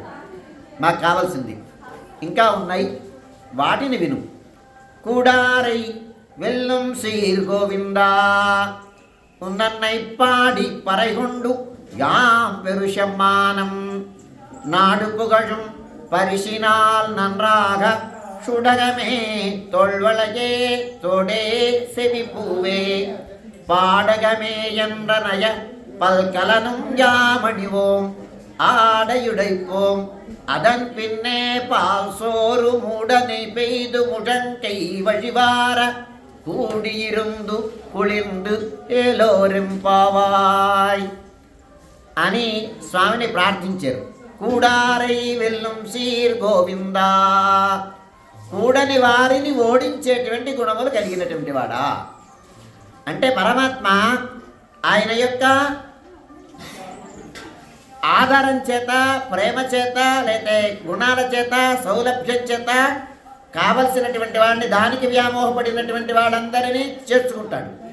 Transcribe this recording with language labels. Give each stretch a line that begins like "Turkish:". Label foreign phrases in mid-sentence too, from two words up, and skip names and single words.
Telugu: మాకు కావాల్సింది ఇంకా ఉన్నాయి, వాటిని విను.
Tamil: கூடாரை வெல்லும் சீர் கோவிந்தா உன்றன்னைப் பாடிப் பறைகொண்டு யாம் பெறுசம்மானம் నాడు పుగழும் பரிசினால் நன்றாக சுடகமே தொல்வளையே தோடே செவிப்பூவே பாடகமே என்றனைய பல்கலனும் யாமணிவோம் ஆடையுடைப்போம் அதன் பின்னே பால் சோறு மூடனை பெய்து முழங்கை வழிவார கூடியிருந்து குளிர்ந்து ஏலோரெம்பாவாய்
Telugu: అని స్వామిని ప్రార్థించారు.
Tamil: கூடாரை வெல்லும் சீர் கோவிந்தா,
Telugu: కూడని వారిని ఓడించేటువంటి గుణములు కలిగినటువంటి వాడా అంటే పరమాత్మ ఆయన యొక్క ఆధారం చేత, ప్రేమ చేత, లేకపోతే గుణాల చేత, సౌలభ్యం చేత కావలసినటువంటి వాడిని, దానికి వ్యామోహపడినటువంటి వాళ్ళందరినీ చేర్చుకుంటాడు.